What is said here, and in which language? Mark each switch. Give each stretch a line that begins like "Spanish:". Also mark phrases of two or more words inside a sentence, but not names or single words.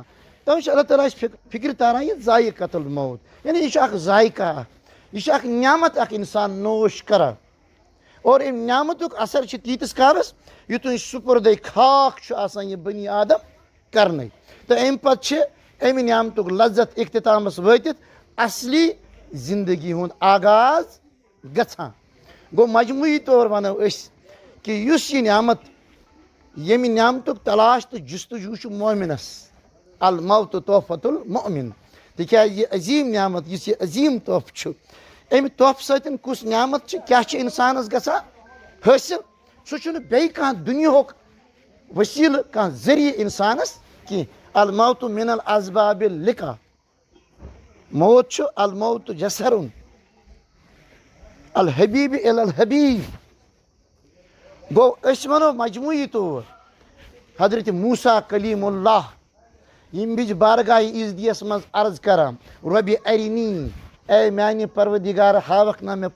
Kashmiri: تَوے چھُ اللہ تعالیٰ اَسہِ فِکرِ تاران یہِ
Arabic: ذایقة الموت
Kashmiri: یعنی یہِ چھُ اکھ ذایقہ اکھ یہِ چھُ اکھ نعمت اکھ اِنسان نوش کران اور اَمہِ نعمتُک اثر چھُ تیٖتِس کالس یوٗتاہ سُپُردے خاک چھُ آسان یہِ بنی آدم کرنے تہٕ اَمہِ پتہٕ چھِ اَمہِ نعمتُک لذت اختتامس وٲتِتھ اصلی زندگی ہُنٛد آغاز گژھان. گوٚو مجموٗعی طور ونو أسۍ کہِ یُس یہِ نعمت ییٚمہِ نعمتُک تلاش تہٕ جُستجوٗ چھُ مومِنس
Arabic: الموتُ تحفة المؤمن
Kashmiri: تِکیٛازِ یہِ عظیٖم نعمت یُس یہِ عظیٖم تحفہٕ چھُ اَمہِ تحفہٕ سۭتۍ کُس نعمت چھِ کیٛاہ چھِ اِنسانس گژھان حٲصِل سُہ چھُنہٕ بیٚیہِ کانٛہہ دُنیہُک ؤسیٖلہٕ کانٛہہ ذٔریعہٕ اِنسانس کینٛہہ.
Arabic: الموتُ من الاسباب اللقا
Kashmiri: موت چھُ
Arabic: الموتُ جسرُن الحبیٖب الی الحبیٖب.
Kashmiri: گوٚو أسۍ ونو مجموٗعی طور حضرتِ موٗسا کلیٖم اللہ ییٚمہِ وِزِ بارگاہہِ عیٖزدِیس منٛز عرض کران رۄبِ ارنی اے میانہِ پروردِگار ہاوکھ نا مےٚ